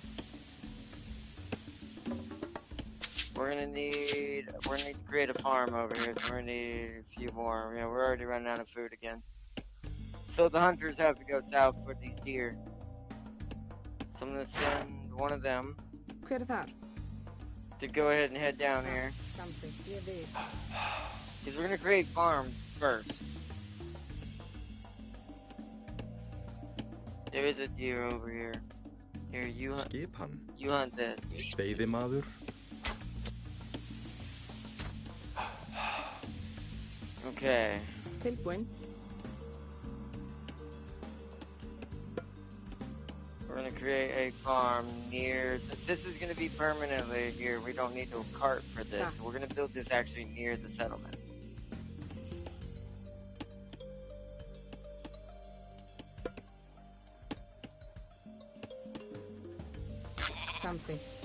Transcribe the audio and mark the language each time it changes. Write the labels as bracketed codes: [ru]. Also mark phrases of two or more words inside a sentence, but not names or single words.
[en] We're gonna need to create a farm over here, so we're gonna need a few more. Yeah, we're already running out of food again. So the hunters have to go south for these deer. So I'm gonna send one of them [is] Hver þar? [en] to go ahead and head down here. [is] Samþykkt. Ég vil. [en] Because we're gonna create farms first. There is a deer over here. Here, you hunt this. [is] Veiðimaður. [en] Okay. [is] Tilbúin. [en] We're gonna create a farm near, since this is gonna be permanently here, we don't need no cart for this. So we're gonna build this actually near the settlement. [is] Samþykkt.